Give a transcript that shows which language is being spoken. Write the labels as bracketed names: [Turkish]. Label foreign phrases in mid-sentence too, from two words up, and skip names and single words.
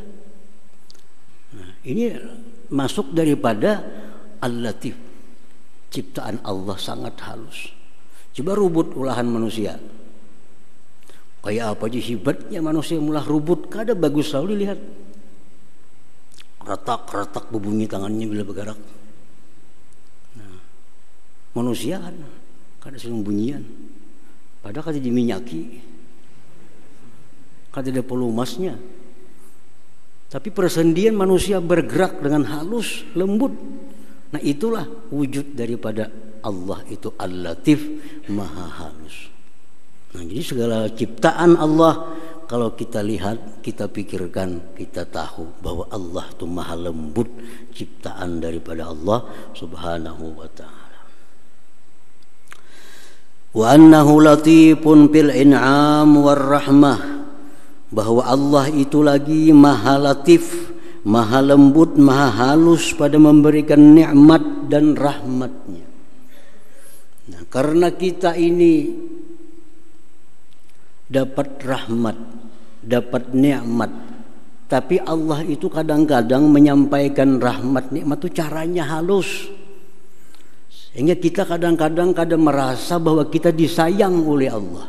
[Indonesian] Nah, ini masuk daripada Al-Latif, ciptaan Allah sangat halus. [Banjar] Coba rubut olahan manusia, kayak apa aja hebatnya manusia mulah rubut, kada bagus selalu dilihat. [Indonesian] Retak-retak berbunyi tangannya bila bergerak. [Banjar] Nah, manusia kan kada sering bunyian, padahal kada diminyaki, kada ada pelumasnya. [Indonesian] Tapi persendian manusia bergerak dengan halus, lembut. Nah, itulah wujud daripada Allah itu Al-Latif, maha halus. Nah, jadi segala ciptaan Allah kalau kita lihat, kita pikirkan, kita tahu bahwa Allah itu maha lembut, ciptaan daripada Allah [Arabic] Subhanahu wa ta'ala. Wa annahu latifun fil in'am war rahmah, [Indonesian] bahwa Allah itu lagi maha latif, maha lembut, maha halus pada memberikan nikmat dan rahmatnya. Nah, karena kita ini dapat rahmat, dapat nikmat, tapi Allah itu kadang-kadang menyampaikan rahmat nikmat itu caranya halus, sehingga kita kadang-kadang merasa bahwa kita disayang oleh Allah.